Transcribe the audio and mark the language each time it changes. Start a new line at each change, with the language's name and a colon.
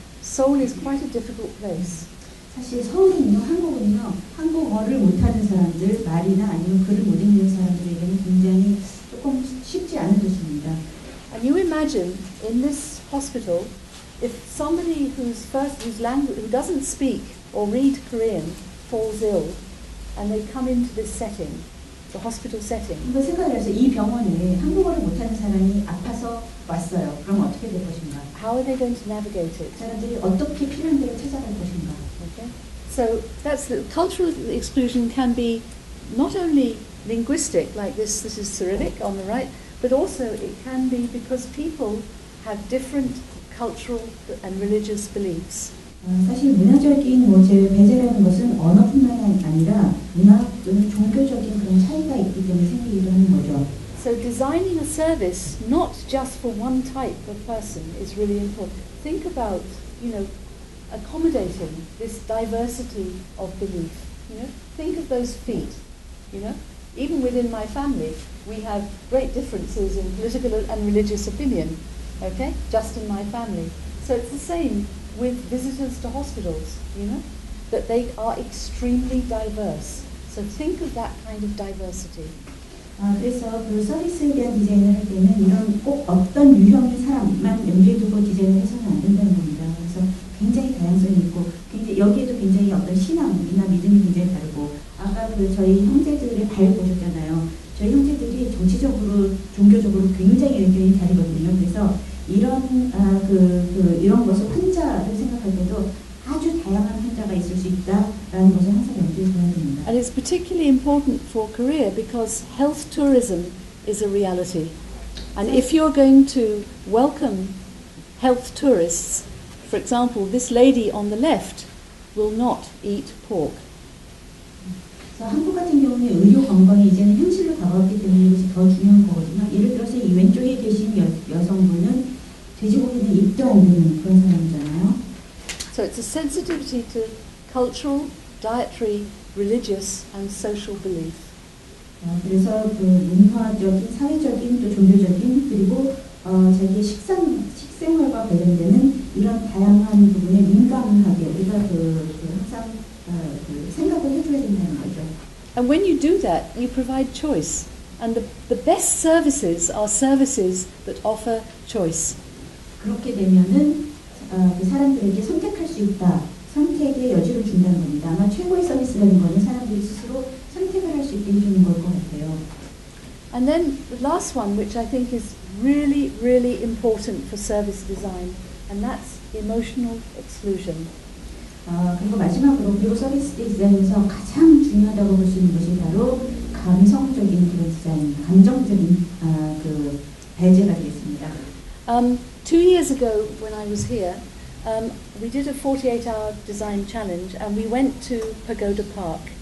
English: Seoul is quite a difficult place.
Korean: 사실 서울은요, 한국은요, 한국어를 못하는 사람들, 말이나 아니면 글을 못 읽는 사람들에게는 굉장히 조금 쉽지 않은 도시입니다.
English: And you imagine in this hospital, if somebody who doesn't speak or read Korean falls ill, and they come into this setting, the hospital setting.
Korean: 이거 생각을 해서 이 병원에 한국어를 못하는 사람이 아파서 왔어요. 그럼 어떻게 될 것인가?
English: How are they going to navigate it?
Korean: 사람들이 어떻게 필요한 데를 찾아갈 것인가?
English: Okay. So that's the cultural exclusion can be not only linguistic, like this is Cyrillic on the right, but also it can be because people have different cultural and religious beliefs.
Korean: 사실 문화적인 배제라는 것은 언어뿐만이 아니라 문화 또는 종교적인 그런 차이가 있기 때문에 생기기도 하는 거죠.
English: So designing a service not just for one type of person is really important. Think about, accommodating this diversity of belief. Think of those feet. Even within my family, we have great differences in political and religious opinion. Okay, just in my family. So it's the same with visitors to hospitals. That they are extremely diverse. So think of that kind of diversity.
Korean: 그래서 그 서비스에 대한 디자인을 할 때는 이런 꼭 어떤 유형의 사람만 염두에 두고 디자인을 해서는 안 된다는 겁니다. 그래서 굉장히 다양성이 있고, 여기에도 굉장히 어떤 신앙이나 믿음이 굉장히 다르고, 아까 저희 형제들의 발 보셨잖아요. 저희 형제들이 정치적으로, 종교적으로 굉장히 의견이 다르거든요. 그래서 이런 것을 환자를 생각할 때도 아주 다양한 환자가 있을 수 있다라는 것을 항상 염두에 둬야 됩니다.
English: And it's particularly important for Korea because health tourism is a reality. And if you're going to welcome health tourists, for example, this lady on the left will not eat pork.
Korean: 한국 같은 경우는 의료 관광이 이제는 현실로 다가왔기 때문에 이것이 더 중요한 거거든요. 예를 들어서 이 왼쪽에 계신 여성분은 돼지고기는 입도 안 되는 그런 사람이잖아요.
English: So it's a sensitivity to cultural, dietary, religious and social belief.
Korean: 그래서 그 문화적인, 사회적인, 또 종교적인 그리고 자기의 식생활과 관련되는 이런 다양한 부분에 민감하게 우리가 항상 생각을 해줘야 된다는 거죠.
English: And when you do that, you provide choice. And the best services are services that offer choice.
Korean: 그렇게 되면은 그 사람들에게 선택할 수 있다. 선택의 여지를 준다는 겁니다. 아마 최고의 서비스라는 거는 사람들이 스스로 선택을 할 수 있게 해주는 걸 것 같아요.
English: And then the last one, which I think is really, really important for service design, and that's emotional exclusion.
Korean: 그리고 마지막으로 그리고 서비스 디자인에서 가장 중요하다고 볼 수 있는 것이 바로 감성적인 그런 디자인, 감정적인 그 배제가 되겠습니다.
English: 2 years ago, when I was here, we did a 48-hour design challenge, and we went to Pagoda Park.